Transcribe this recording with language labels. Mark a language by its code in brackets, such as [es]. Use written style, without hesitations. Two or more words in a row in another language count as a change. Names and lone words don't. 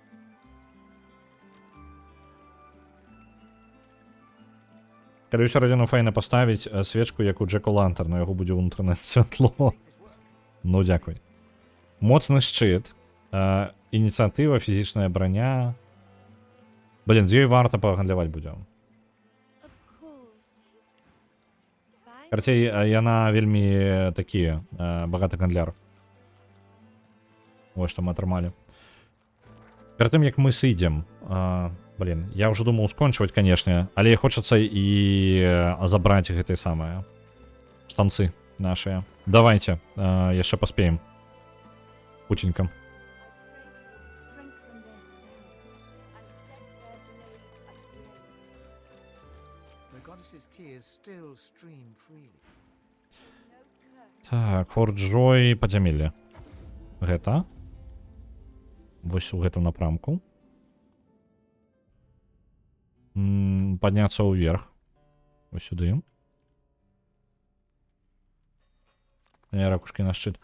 [be] Калі ўсё радзіну файна паставіць свечку, як у Джеку Лантарна, яго будзе ўнутранае святло. Ну, дзякуй. Моцны шчыт. Ініцыятыва, фізічная браня. Блін, з ёй варта пагандляваць будзем. [en] Of course. Bye. [be] Карцей, яна вельмі такі багаты гандляр. Вось што мы атрымалі. Перад тым, як мы сыдзем, блін, я ўжо думаў скончваць, канешне, але хочацца і забраць гэтыя самыя штанцы нашыя. Давайте, яшчэ паспеем. Путенька. [en] the goddess's tears still stream freely. [be] Так, Форт Джой, падзямелле. Гэта. Вось у гэтым напрамку. Падняцца ўверх. Вось сюды. Ракушкі на шчыт.